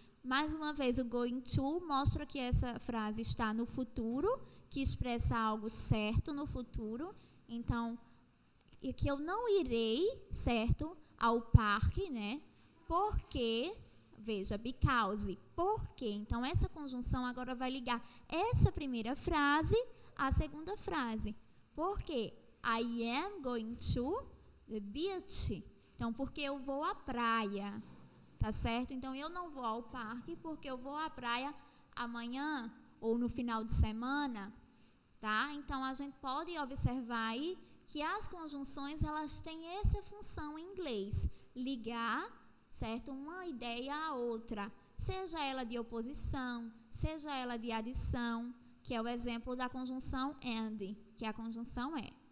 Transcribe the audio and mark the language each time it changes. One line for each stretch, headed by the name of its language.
Portuguese: Mais uma vez, o going to mostra que essa frase está no futuro, que expressa algo certo no futuro. Então, e que eu não irei, certo, ao parque, né? Porque, veja, because, porque. Então, essa conjunção agora vai ligar essa primeira frase à segunda frase. Porque
English: I am going to the beach.
Portuguese: Então, porque eu vou à praia, tá certo? Então, eu não vou ao parque porque eu vou à praia amanhã ou no final de semana, tá? Então, a gente pode observar aí que as conjunções, elas têm essa função em inglês, ligar, certo, uma ideia à outra, seja ela de oposição, seja ela de adição, que é o exemplo da conjunção and, que a conjunção é.